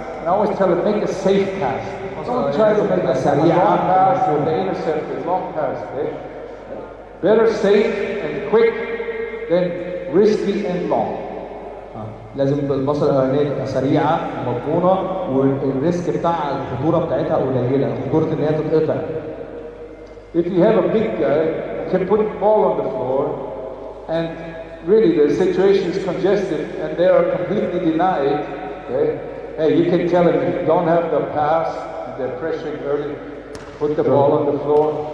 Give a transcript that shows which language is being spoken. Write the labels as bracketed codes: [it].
[en] And I always tell them make a safe pass. Don't try to make a long pass or the intercepted long pass. Okay. Better safe and quick than risky and long. [ar] لازم الباصه الاولانيه تبقى سريعه ومضمونه والريسك بتاع الخطوره بتاعتها قليله، خطوره ان هي تتقطع. [en] If you have a big guy who can put the ball on the floor and really the situation is congested and they are completely denied, okay? Hey, you can tell him if you don't have the pass, they're pressuring early, put the ball on the floor.